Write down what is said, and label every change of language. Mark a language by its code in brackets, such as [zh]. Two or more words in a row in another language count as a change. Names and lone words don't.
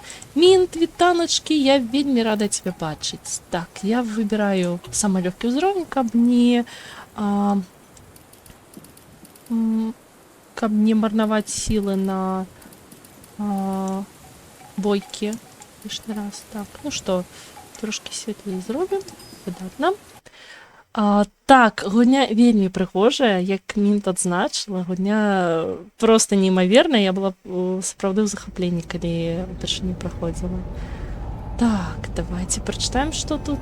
[be] Мінт, вітаначкі, я вельмі рада цябе бачыць. Так, я выбіраю самы лёгкі ўзровень, каб не марнаваць сілы на бойкі [ru] лишний раз. Так, ну что, [be] трошки светлее зробім. Выдатна. Так, гульня вельмі прыгожая, як Мінт адзначыла. Гульня просто неймаверная. Я была сапраўды ў захапленні, калі упершыню праходзіла. Так, давайте прачытаем, што тут.